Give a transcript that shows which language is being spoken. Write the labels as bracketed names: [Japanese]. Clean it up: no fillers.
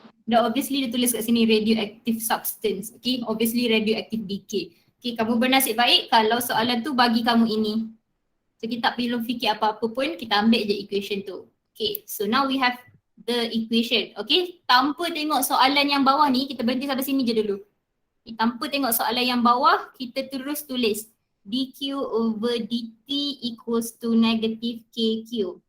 [Malay] Dah obviously dia tulis kat sini radioactive substance. Okay, obviously radioactive decay. Okay, kamu bernasib baik kalau soalan tu bagi kamu ini. So kita tak perlu fikir apa-apa pun, kita ambil je equation tu. [English] Okay, so now we have the equation. [Malay] Okay, tanpa tengok soalan yang bawah ni, kita berhenti sampai sini je dulu. Okay, tanpa tengok soalan yang bawah, kita terus tulis [English] dq over dt equals to negative kq.